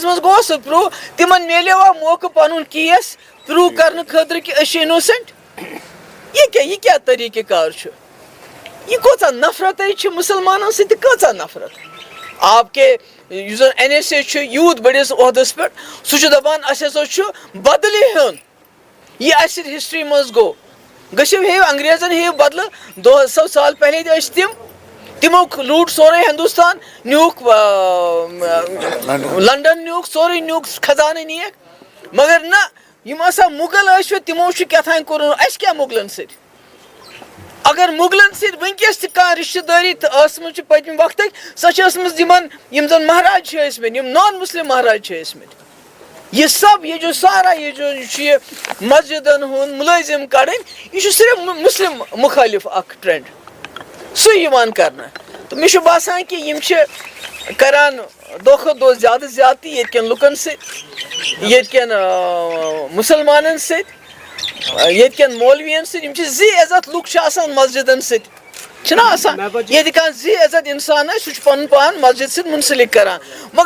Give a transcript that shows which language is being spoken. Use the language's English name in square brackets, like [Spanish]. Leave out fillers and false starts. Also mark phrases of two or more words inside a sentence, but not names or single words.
[Kashmiri] منٛز گوٚوا سُہ پرٛوٗ تِمن میلیوا موقعہٕ پنُن کیس پرٛوٗ کرنہٕ خٲطرٕ کہِ أسۍ چھِ اِنوسنٹ یہِ کیٛاہ طریٖقہٕ کار چھُ یہ کۭژاہ نفرتٕے چھِ مُسلمانن سۭتۍ تہِ کۭژاہ نفرت [Urdu] آپ کے [Kashmiri] یُس زن NSA چھُ یوٗت بٔڑِس عہدس پٮ۪ٹھ سُہ چھُ دپان اسہِ ہسا چھُ بدلہٕ ہیوٚن یہِ اسہِ سۭتۍ ہسٹری منٛز گوٚو گٔژھِو ہیٚیِو انگریزن ہیٚیِو بدلہٕ 200 سال پہلے تہِ ٲسۍ تِمو لوٗٹ سورُے ہندوستان نیوٗکھ لنڈن نیوٗکھ سورُے نیوٗکھ خزانہٕ نِیَکھ مگر نہ یِم ہسا مُغل ٲسۍ تِمو چھُ کیٛاتھانۍ کوٚرمُت اسہِ کیٛاہ مُغلن سۭتۍ اگر مُغلن سۭتۍ وٕنکیٚس تہِ کانٛہہ رِشتہٕ دٲری ٲسمٕژ چھِ پٔتمہِ وقتٕکۍ سۄ چھِ ٲسمٕژ یِم زن مہاراج چھِ ٲسمٕتۍ یِم [English] non Muslim [Kashmiri] مہاراج چھِ ٲسمٕتۍ [Urdu] یہ سب یہ جو سارا یہ جو [Kashmiri] چھُ مسجدن ہُنٛد مُلٲزم کڑٕنۍ یہِ چھُ صرف مسلم مُخٲلف اکھ ٹرینڈ سُے یِوان کرنہٕ تہٕ مےٚ چھُ باسان کہِ یِم چھِ کران دۄہ کھۄتہٕ دۄہ زیادٕ زیادتی ییٚتہِ کٮ۪ن لُکن سۭتۍ ییٚتہِ کٮ۪ن مُسلمانن سۭتۍ ییٚتہِ کٮ۪ن مولوین سۭتۍ یِم چھِ زِ عزت لُکھ چھِ آسان مسجدن سۭتۍ چھِنہ آسان ییٚتہِ کانٛہہ زِ عزت اِنسان آسہِ سُہ چھُ پنُن پان مسجد سۭتۍ مُنسلک کران مگر